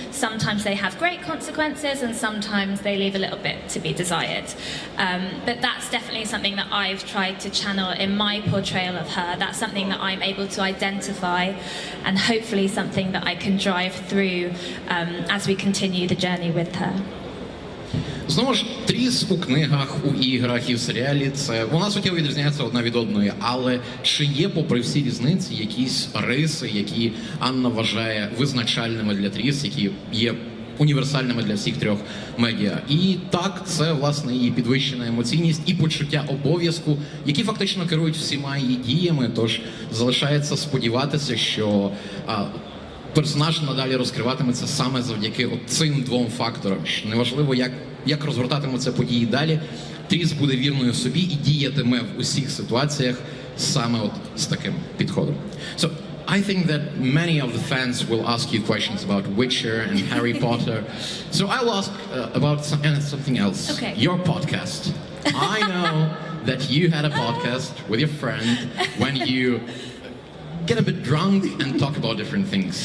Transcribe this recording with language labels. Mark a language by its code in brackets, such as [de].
[en] Sometimes they have great consequences and sometimes they leave a little bit to be desired. But that's definitely something that I've tried to channel in my portrayal of her. That's something that I'm able to identify and hopefully something that I can drive through as we continue the journey with her. [uk] Знову ж, Трісс у книгах, у іграх і в серіалі вона суттєво відрізняється одна від одної, але чи є, попри всі різниці, якісь риси, які Анна вважає визначальними для Трісс, які є універсальними для всіх трьох медіа? І так, це, власне, її підвищена емоційність і почуття обов'язку, які фактично керують всіма її діями, тож залишається сподіватися, що персонаж надалі розкриватиметься саме завдяки цим двом факторам. Неважливо, як розгортатимуться події далі, Трісс буде вірною собі і діятиме в усіх ситуаціях саме з таким підходом. [en] So, I think that many of the fans will ask you questions about Witcher and Harry Potter. So I'll ask about something else. Okay. Your podcast. I know that you had a podcast with your friend when you get a bit drunk and talk about different things.